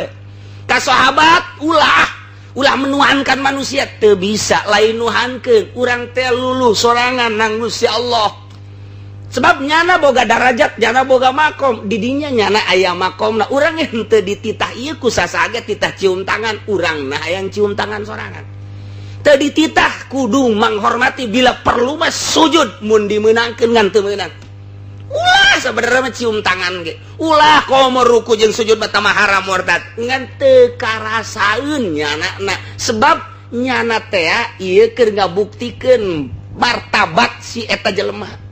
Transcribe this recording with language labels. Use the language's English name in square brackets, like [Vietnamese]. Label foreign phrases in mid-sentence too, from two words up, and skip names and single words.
[Sundanese] Ka sahabat ulah [Indonesian] menuhankan manusia [Sundanese] teu bisa, lain nuhankeun. Urang teh luluh sorangan nang Gusti Allah. Sebab nyana boga darajat, nyana boga makom, didinya nyana aya makomna. Urang henteu dititah ieu ku sasage titah cium tangan, urang nah hayang cium tangan sorangan. Teu dititah kudu menghormati bila perlu mah sujud mun dimeunangkeun ngan teu meunang. Ulah sabenerna mah cium tangan ge. Ulah komo ruku jeung sujud mah mah haram murtad. Ngan teu karasaeun nyana sebab nyana teh ieu keur ngabuktikeun martabat si eta jelema.